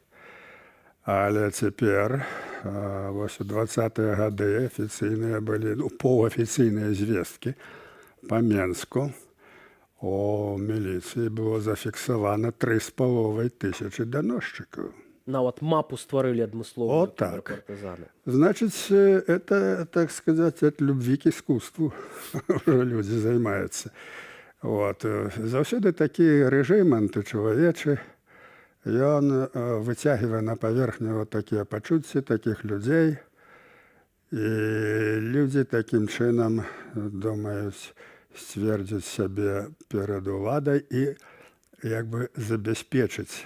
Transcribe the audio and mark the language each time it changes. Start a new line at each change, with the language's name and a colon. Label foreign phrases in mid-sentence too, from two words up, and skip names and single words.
Belarusian: Але цяпер, вось у 20-е гады афіцыйныя былі, паўафіцыйныя звесткі па Менску. У міліцыі было зафіксавана 3500 даносчыкаў. Нават мапу стварылі адмыслова партызаны. Значыць,
Russian: это, так сказать, от любви к искусству уже люди займаюцца. Вот.
Belarusian: Заўсёды такі рэжым антычалавечы, ён выцягвае на паверхню вот такія пачуцці такіх людзей, і людзі такім чынам думаюць сцвердзіць сябе перад уладай і як бы забяспечыць.